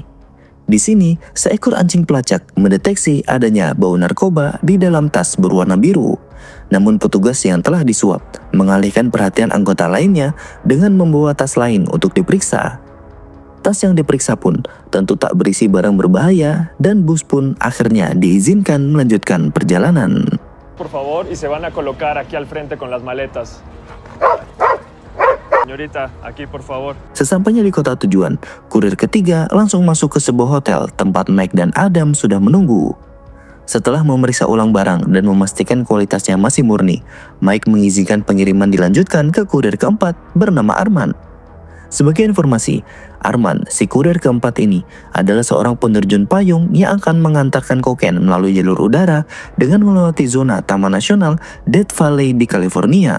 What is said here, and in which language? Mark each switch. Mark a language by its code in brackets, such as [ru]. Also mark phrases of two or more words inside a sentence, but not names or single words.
[id] Di sini, seekor anjing pelacak mendeteksi adanya bau narkoba di dalam tas berwarna biru. Namun petugas yang telah disuap mengalihkan perhatian anggota lainnya dengan membawa tas lain untuk diperiksa. Tas yang diperiksa pun tentu tak berisi barang berbahaya dan bus pun akhirnya diizinkan melanjutkan perjalanan. [es] Por favor, y se van a colocar aquí al frente con las maletas. Señorita, aquí por favor. [id] Sesampainya di kota tujuan, kurir ketiga langsung masuk ke sebuah hotel tempat Mike dan Adam sudah menunggu. Setelah memeriksa ulang barang dan memastikan kualitasnya masih murni, Mike mengizinkan pengiriman dilanjutkan ke kurir keempat bernama Arman. Sebagai informasi, Arman, si kurir keempat ini, adalah seorang penerjun payung yang akan mengantarkan kokain melalui jalur udara dengan melewati zona Taman Nasional Death Valley di California.